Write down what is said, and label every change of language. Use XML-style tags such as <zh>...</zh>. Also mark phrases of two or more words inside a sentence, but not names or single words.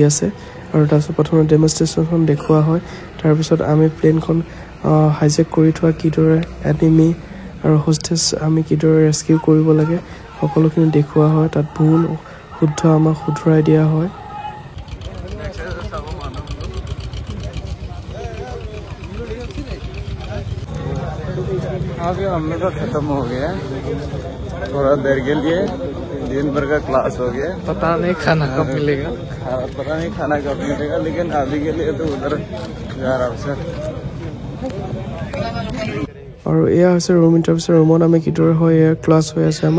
<as>আছে আৰু তাৰপিছত প্ৰথমে ডেমনষ্ট্ৰেশ্যনখন দেখুওৱা হয় তাৰপিছত আমি প্লেনখন হাইজেক কৰি থোৱা কিদৰে এনিমি আৰু হোষ্টেজ আমি কিদৰে ৰেস্কিউ কৰিব লাগে সকলোখিনি দেখুওৱা হয় তাত ভুল শুদ্ধ আমাক শুধৰাই দিয়া হয়</as> <hi>अभी हम लोग का खत्म हो गया, थोड़ा देर के लिए दिन भर का क्लास हो गया। पता नहीं खाना कब मिलेगा, पता नहीं खाना कब मिलेगा, लेकिन अभी के लिए तो उधर जा रहा हूँ सर।</hi> <as>আৰু এয়া হৈছে</as> <en>room interview room</en> <as>আমি কিদৰে হয় এয়া ক্লাছ হৈ আছে আমাৰ।</as>